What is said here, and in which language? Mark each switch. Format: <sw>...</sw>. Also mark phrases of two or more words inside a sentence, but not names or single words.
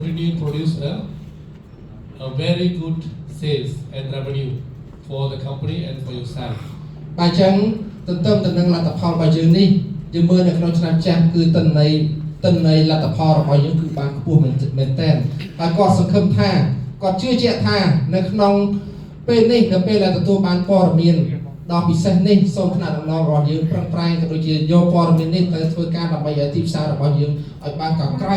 <en>Revenue produce a very good sales and revenue for the company and for yourself.</en> <km>បាទអញ្ចឹងទន្ទឹមទៅនឹងលទ្ធផលរបស់យើងនេះយើងមើលនៅក្នុងឆ្នាំចាស់គឺទិន្នន័យលទ្ធផលរបស់យើងគឺបានខ្ពស់មែនទែនហើយគាត់សង្ឃឹមថាគាត់ជឿជាក់ថានៅក្នុងពេលនេះនៅពេលដែល ទទួលបានព័ត៌មានដ៏ពិសេសនេះសូមថ្នាក់ដឹកនាំរបស់យើងប្រឹងប្រែងក៏ដូចជាយកព័ត៌មាននេះទៅធ្វើការដើម្បីឲ្យទីផ្សាររបស់យើងឲ្យបានកក្រោយ</km>